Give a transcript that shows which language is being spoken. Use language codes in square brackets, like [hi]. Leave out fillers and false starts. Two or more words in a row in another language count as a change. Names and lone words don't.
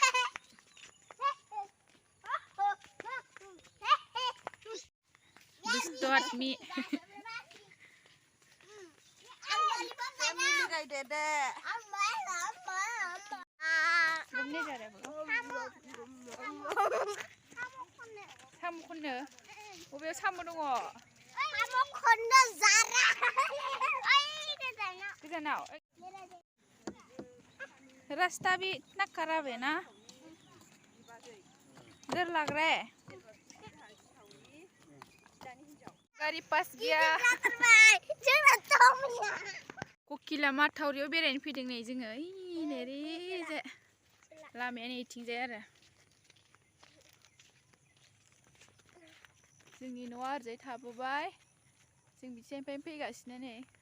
[brx] दुष्ट आदमि साम' खननो बबेयाव साम' दङ? [hi] गोजानाव रास्ता भी इतना खराब है ना, डर लग रहा है। गाड़ी पास गया। [brx] ककिला माथावरियाव बेरायनो फैदों नै जोङो ओरैजाय लामायानो इथिंजाय आरो जोंनि न'आ ओरैजाय थाबोबाय जों बिथिंनिफ्राय फैगासिनो नै